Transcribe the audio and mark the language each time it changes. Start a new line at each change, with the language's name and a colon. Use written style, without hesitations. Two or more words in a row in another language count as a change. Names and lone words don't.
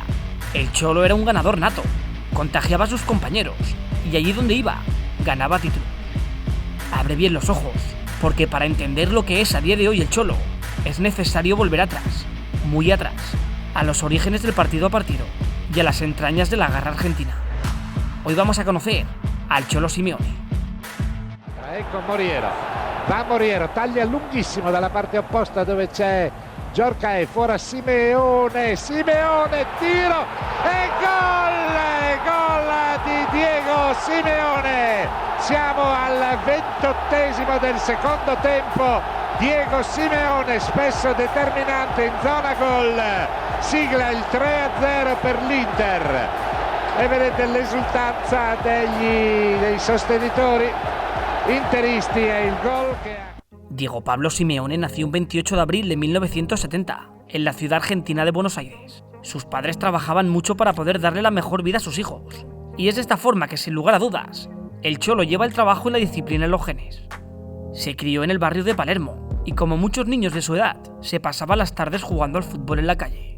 Spanish: El Cholo era un ganador nato, contagiaba a sus compañeros y allí donde iba, ganaba título. Abre bien los ojos, porque para entender lo que es a día de hoy el Cholo, es necesario volver atrás, muy atrás, a los orígenes del partido a partido y a las entrañas de la garra argentina. Hoy vamos a conocer al Cholo Simeone.
Italian: Ecco Moriero, va Moriero, taglia lunghissimo dalla parte opposta dove c'è Djorkaeff, fuori a Simeone, tiro e gol di Diego Simeone. Siamo al 28esimo del secondo tempo. Diego Simeone, spesso determinante in zona gol, sigla il 3-0 per l'Inter. E vedete l'esultanza dei sostenitori interisti e il gol che ha.
Spanish: Diego Pablo Simeone nació un 28 de abril de 1970 en la ciudad argentina de Buenos Aires. Sus padres trabajaban mucho para poder darle la mejor vida a sus hijos. Y es de esta forma que, sin lugar a dudas, el Cholo lleva el trabajo y la disciplina en los genes. Se crió en el barrio de Palermo y, como muchos niños de su edad, se pasaba las tardes jugando al fútbol en la calle.